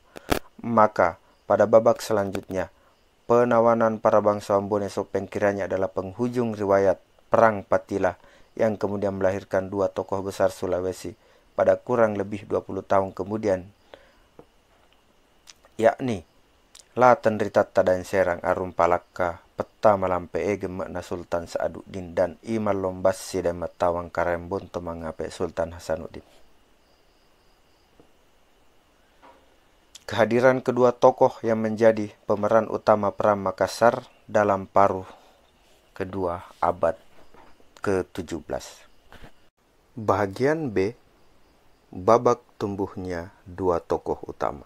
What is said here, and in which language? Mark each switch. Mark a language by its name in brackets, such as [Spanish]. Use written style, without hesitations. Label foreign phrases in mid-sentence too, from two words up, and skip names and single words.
[Indonesian] Maka pada babak selanjutnya, penawanan para bangsawan Bone Sopeng kiranya adalah penghujung riwayat Perang Patilah yang kemudian melahirkan dua tokoh besar Sulawesi pada kurang lebih 20 tahun kemudian, yakni Laten Ritatta dan Serang Arum Palaka Peta Malampe Gemekna Sultan Sa'aduddin dan Imal Lombassi dan Matawang Karembon Tomangape Sultan Hasanuddin. Kehadiran kedua tokoh yang menjadi pemeran utama Perang Makassar dalam paruh kedua abad ke-17. Bahagian B, babak tumbuhnya dua tokoh utama.